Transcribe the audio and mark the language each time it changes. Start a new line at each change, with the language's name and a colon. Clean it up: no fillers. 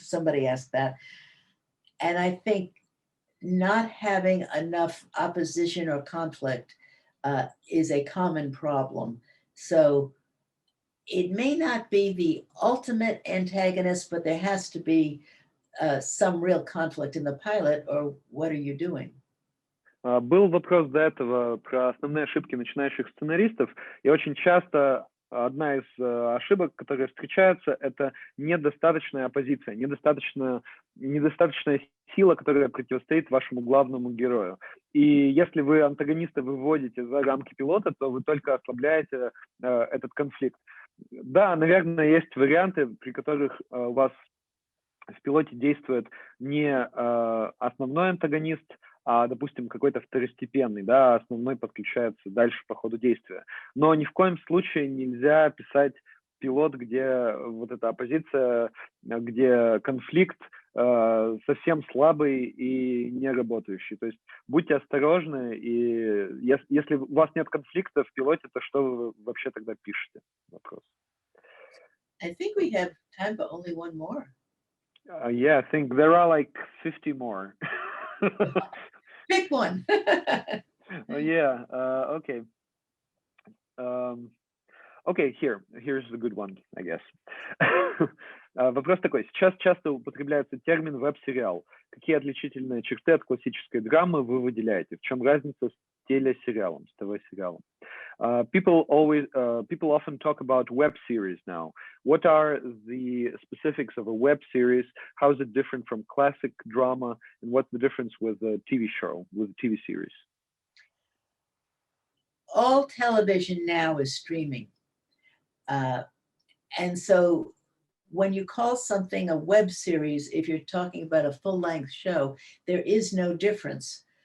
English: Somebody asked that, and I think not having enough opposition or conflict is a common problem. So it may not be the ultimate antagonist, but there has to be some real conflict in the pilot, or what are you doing?
Russian: Был вопрос до этого про основные ошибки начинающих сценаристов, и очень часто одна из ошибок, которые встречаются, это недостаточная оппозиция, недостаточная сила, которая противостоит вашему главному герою. И если вы антагониста выводите за рамки пилота, то вы только ослабляете этот конфликт. Да, наверное, есть варианты, при которых у вас в пилоте действует не основной антагонист, а, допустим, какой-то второстепенный, да, основной подключается дальше по ходу действия. Но ни в коем случае нельзя писать пилот, где вот эта оппозиция, где конфликт совсем слабый и не работающий. То есть будьте осторожны, и если у вас нет конфликта в пилоте, то что вы вообще тогда пишете? Вопрос.
English: I think we have time for only one more. Yeah, I think there are like 50 more. Pick one. Yeah, okay. Okay, here's the good one, I guess.
Russian: Вопрос такой. Сейчас часто употребляется термин веб-сериал. Какие отличительные черты от классической драмы вы выделяете? В чем разница с телесериалом, с ТВ-сериалом?
English: People often talk about web series now. What are the specifics of a web series? How is it different from classic drama? And what's the difference with a TV show, with a TV series? All television now is streaming. And so when you call something a web series, if you're talking about a full-length show, there is no difference.